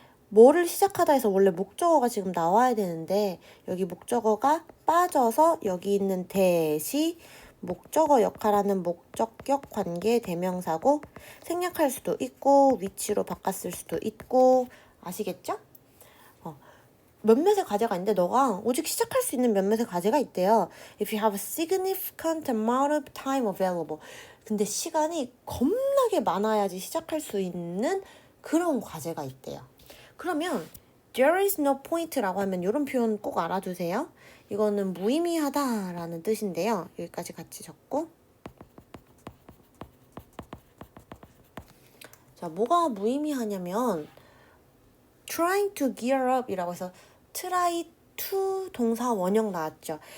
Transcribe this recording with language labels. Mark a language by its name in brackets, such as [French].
[Korean] 뭐를 시작하다 해서 원래 목적어가 지금 나와야 되는데 여기 목적어가 빠져서 여기 있는 대시 목적어 역할하는 목적격 관계 대명사고 생략할 수도 있고 위치로 바꿨을 수도 있고 아시겠죠? 몇몇의 과제가 있는데 너가 오직 시작할 수 있는 몇몇의 과제가 있대요. [English] If you have a significant amount of time available. [Korean] 근데 시간이 겁나게 많아야지 시작할 수 있는 그런 과제가 있대요. 그러면 [English] there is no point [Korean] 라고 하면 이런 표현 꼭 알아두세요. 이거는 무의미하다라는 뜻인데요. 여기까지 같이 적고 자, 뭐가 무의미하냐면 [English] trying to gear up [Korean] 이라고 해서 try to 동사 원형 나왔죠.